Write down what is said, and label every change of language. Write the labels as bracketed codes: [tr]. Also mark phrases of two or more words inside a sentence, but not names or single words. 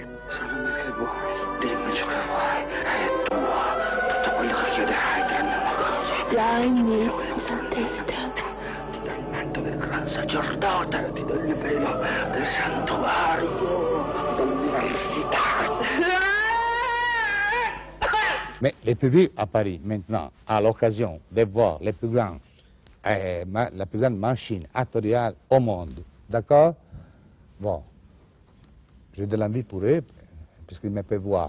[it] Salome, che vuoi? Dimmi ciò che vuoi, è tua, tutto quello che chiederai tranne una cosa. Dai, contesta. Ti do il manto del gran sacerdote, ti do il velo del santuario, ti do l'università. [fr] Mais le public à Paris, maintenant, a l'occasion de voir la plus grande machine actoriale au monde. D'accord? Bon, j'ai de l'envie pour eux, puisqu'ils me peuvent voir.